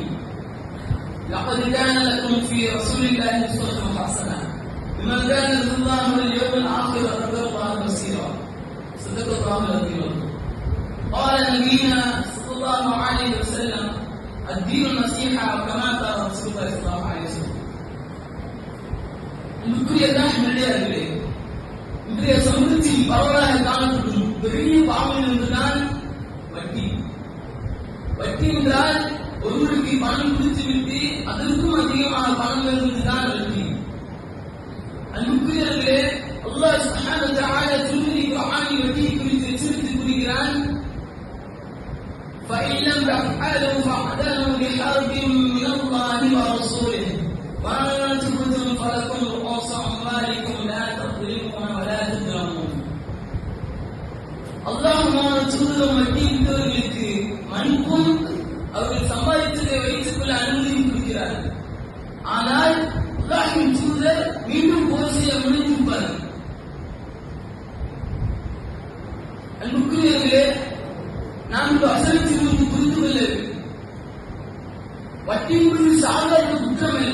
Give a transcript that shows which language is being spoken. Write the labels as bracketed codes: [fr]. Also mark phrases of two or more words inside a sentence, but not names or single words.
[ar] لقد كان لكم في رسول الله أسوة حسنة لمن كان يرجو الله واليوم الآخر وذكر الله كثيرا. صدق الله العظيم. قال نبينا صلى الله عليه وسلم: الدين النصيحة، وكما قال رسول الله صلى الله عليه وسلم. [ta] இன்றைய சமூகத்தில் பரவலாக காணப்படும் பெரிய பாவம் என்பதுதான் வட்டி. வட்டி என்றால் ஒருவருக்கு பணம் கொடுத்து விட்டு அதற்கும் அதிகமாக பணம் வருவதுதான் வட்டி. அன்புக்குரியவர்களே, அல்லாஹ் [ar] سبحانه وتعالى [ta] திருமறை குர்ஆனில் வட்டியை குறித்து எச்சரித்து கூறுகிறான்: [ar] فَإِنْ لَمْ تَفْعَلُوا فَاعْذَرُوا بِحَرْبٍ مِّنَ اللَّهِ وَرَسُولِهِ وَإِنْ تُبْدُوا فَلَكُمْ رُءُوسُ أَمْوَالِكُمْ لَا تَظْلِمُونَ وَلَا تُظْلَمُونَ. [ta] அல்லாஹ்வுடைய தூதர் வட்டியிட்டவர்களுக்கு மன்னிப்பும் அவர்கள் சம்பாதித்ததை வைத்துக் கொள்ள அனுமதி கொடுக்கிறார்கள். ஆனால் அல்லாஹ்வின் தூதர் மீண்டும் போர் செய்ய முனைந்திருப்பார். அன்புக்குரியவர்களே, நாம் இந்த வசனத்திலிருந்து புரிந்து கொள்ள வேண்டும், வட்டி என்பது சாதாரண குற்றம் அல்ல.